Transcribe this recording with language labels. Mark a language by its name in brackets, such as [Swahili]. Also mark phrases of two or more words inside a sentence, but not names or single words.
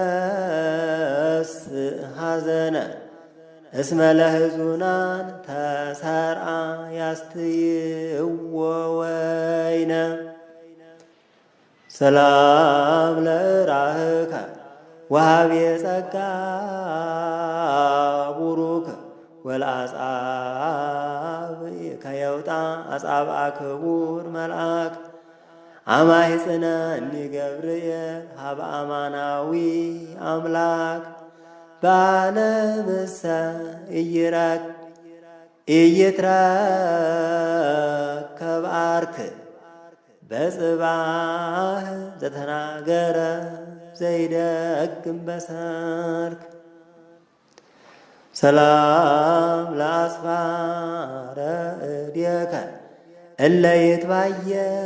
[Geez] በዘእረስ ሐዘነ እስመ ለሕዙናን ተሰርአ ያስትይዎ ወይነ። ሰላም ለራህከ ወሃቤ ጸጋ ቡሩክ ወለአጻብዕከ የውጣ አጻብአ ክቡር መልአክ። አማይጽነኒ ገብርኤል ሀበ አማናዊ አምላክ በዓለምሰ ኢይትረከብ አርክ በጽባህ ዘተናገረ ዘይደግም በሰርክ። ሰላም ለአስፋረ እዴከ እለ ይትባየጻ